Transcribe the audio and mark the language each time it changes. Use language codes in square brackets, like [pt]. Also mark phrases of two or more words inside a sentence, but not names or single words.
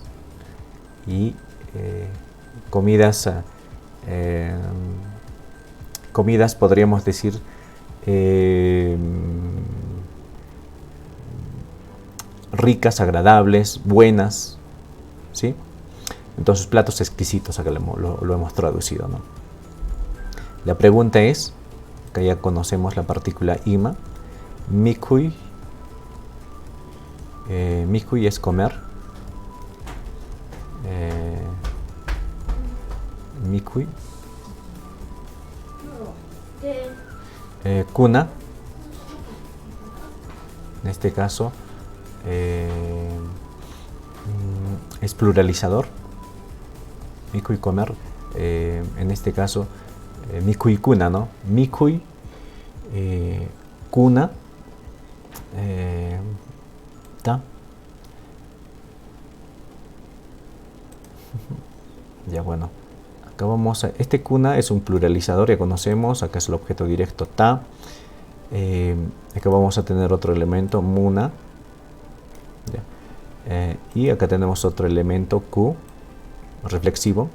[es] Y comidas podríamos decir ricas, agradables, buenas, ¿sí? Entonces, platos exquisitos, acá lo hemos traducido, ¿no? La pregunta es, acá ya conocemos la partícula ima, mikui. Mikui es comer. Mikui. Kuna, en este caso, es pluralizador. Mikui, comer. En este caso, [qu] mikui kuna, ¿no? Mikui, kuna, ta. [es] Ya, bueno. Acá vamos a, este kuna es un pluralizador, ya conocemos, acá es el objeto directo ta. Acá vamos a tener otro elemento, muna. Y acá tenemos otro elemento, ku, reflexivo.